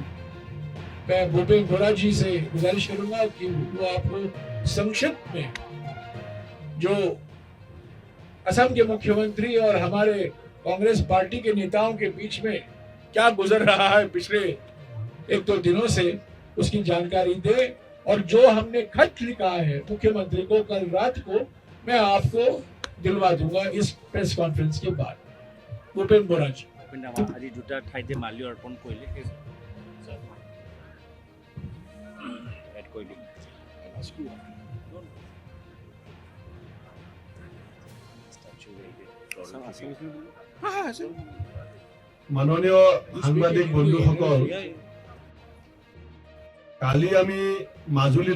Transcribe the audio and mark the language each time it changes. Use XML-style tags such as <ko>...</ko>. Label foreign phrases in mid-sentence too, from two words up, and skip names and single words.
<hi>मैं भूपेन बोरा जी से गुजारिश करूंगा कि वो आपको संक्षिप्त में जो असम के मुख्यमंत्री और हमारे कांग्रेस पार्टी के नेताओं के बीच में क्या गुजर रहा है पिछले 1-2 दिनों से, उसकी जानकारी दे। और जो हमने खत लिखा है मुख्यमंत्री को कल रात को, मैं आपको दिलवा दूंगा इस प्रेस कॉन्फ्रेंस के बाद। भूपेन बोरा जी।</hi> <as>আজি দুটা ঠাইতে মাল্য অৰ্পণ কৰিলে এড কৰি দিম। মাননীয় সাংবাদিক বন্ধুসকল, কালি আমি মাজুলীত</as>